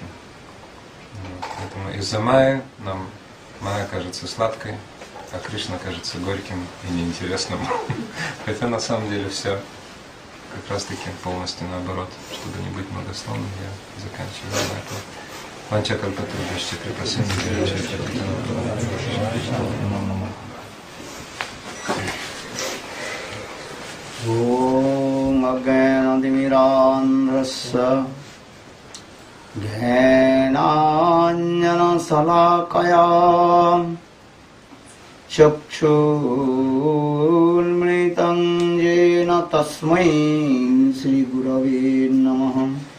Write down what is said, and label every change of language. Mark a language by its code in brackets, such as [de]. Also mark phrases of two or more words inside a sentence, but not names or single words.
[ru] Вот. Поэтому из-за майи нам майя кажется сладкой, а Кришна кажется горьким и неинтересным. Хотя на самом деле все как раз таки полностью наоборот. Чтобы не быть многословным, я заканчиваю на этом. [sa] वाञ्छा कल्पतरुभ्यश्च कृपासिन्धु ॐ अज्ञानतिमिरान्धस्य ज्ञानाञ्जन शलाकया चक्षुरुन्मीलितं येन तस्मै श्री गुरवे नमः